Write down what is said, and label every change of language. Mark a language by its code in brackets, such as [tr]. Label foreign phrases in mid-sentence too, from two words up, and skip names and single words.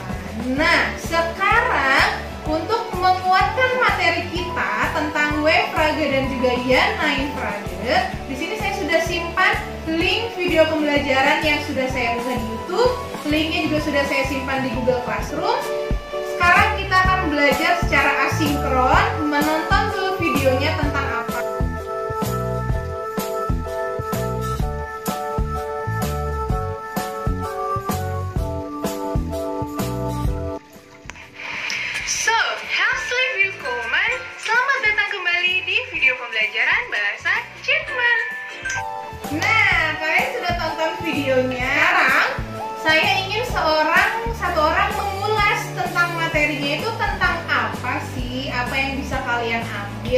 [id] Nah, sekarang untuk menguatkan materi kita tentang W-Frage dan juga Ya-Nein-Frage, di sini saya sudah simpan link video pembelajaran yang sudah saya unggah di YouTube. Linknya juga sudah saya simpan di Google Classroom. Sekarang kita akan belajar secara asinkron, menonton dulu videonya tentang apa. [de] So, herzlich willkommen. [id] Selamat datang kembali di video pembelajaran bahasa Jerman. Nah, kalian sudah tonton videonya. Sekarang saya ingin satu orang mengulas tentang materinya itu tentang apa sih, apa yang bisa kalian ambil.